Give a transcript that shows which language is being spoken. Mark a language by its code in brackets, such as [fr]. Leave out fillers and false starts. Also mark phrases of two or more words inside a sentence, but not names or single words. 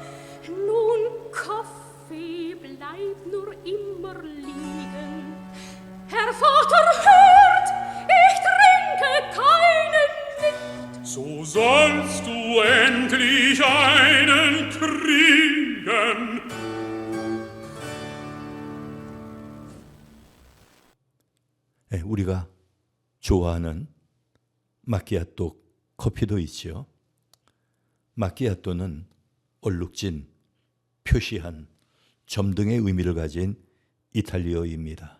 [de] Nun, Kaffee bleibt nur immer liegen. Herr Vater, hört, ich trinke keinen nicht. So sollst du endlich einen kriegen. [ko] 우리가 좋아하는 마키아토 커피도 있죠. 마키아토는 얼룩진, 표시한, 점 등의 의미를 가진 이탈리어입니다.